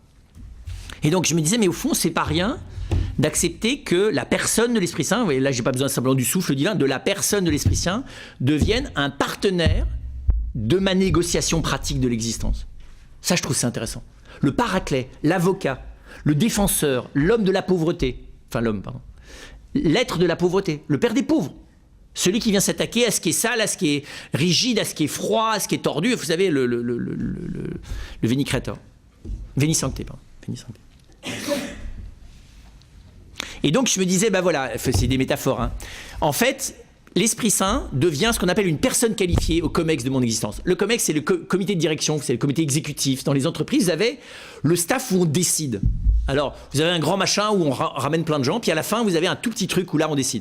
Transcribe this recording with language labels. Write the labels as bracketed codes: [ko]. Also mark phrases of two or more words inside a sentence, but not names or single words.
[fr] Et donc je me disais, mais au fond, c'est pas rien d'accepter que la personne de l'Esprit Saint, vous voyez, là, j'ai pas besoin simplement du souffle divin, de la personne de l'Esprit Saint devienne un partenaire de ma négociation pratique de l'existence. Ça, je trouve c'est intéressant. Le paraclet, l'avocat, le défenseur, l'homme de la pauvreté, enfin l'homme, pardon, l'être de la pauvreté, le père des pauvres, celui qui vient s'attaquer à ce qui est sale, à ce qui est rigide, à ce qui est froid, à ce qui est tordu, vous savez, le [la] veni creator, veni sancte, [fr] pardon, [la] veni sancte. [fr] Et donc je me disais, ben voilà, c'est des métaphores, hein. En fait, l'Esprit Saint devient ce qu'on appelle une personne qualifiée au COMEX de mon existence. Le COMEX, c'est le comité de direction, c'est le comité exécutif. Dans les entreprises, vous avez le staff où on décide. Alors, vous avez un grand machin où on ramène plein de gens, puis à la fin, vous avez un tout petit truc où là, on décide.